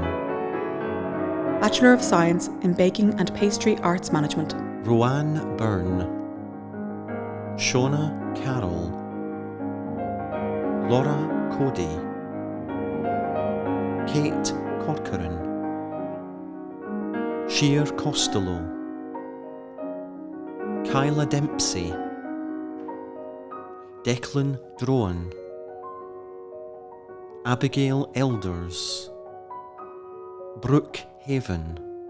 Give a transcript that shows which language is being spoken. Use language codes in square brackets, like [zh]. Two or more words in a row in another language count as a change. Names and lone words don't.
[en] Bachelor of Science in Baking and Pastry Arts Management. Roanne Byrne, Shona Carroll, Laura Cody, Kate Corcoran, Sheer Costello, Kyla Dempsey, Declan Drohan, Abigail Elders, Brooke Haven,